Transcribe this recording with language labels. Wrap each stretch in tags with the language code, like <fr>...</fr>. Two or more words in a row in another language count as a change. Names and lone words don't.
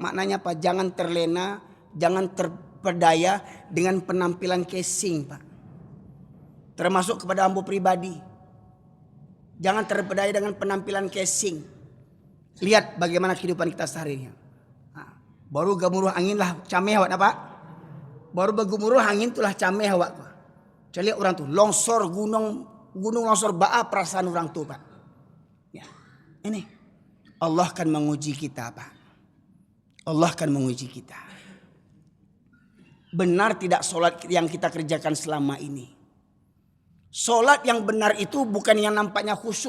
<id>Maknanya apa? Jangan terlena. Jangan terpedaya dengan penampilan casing Pak. Termasuk kepada ambo pribadi. Jangan terpedaya dengan penampilan casing. Lihat bagaimana kehidupan kita sehari-hari.</id> <min>Nah, baru gemuruh angin lah cameh awak Pak. Baru bergemuruh angin itulah cameh awak Pak. Cari orang tuh longsor gunung longsor baa perasaan orang tuh Pak.</min> <id>Ya. Ini Allah akan menguji kita Pak. Allah akan menguji kita. Benar tidak solat yang kita kerjakan selama ini? Solat yang benar itu bukan yang nampaknya khusyuk.</id>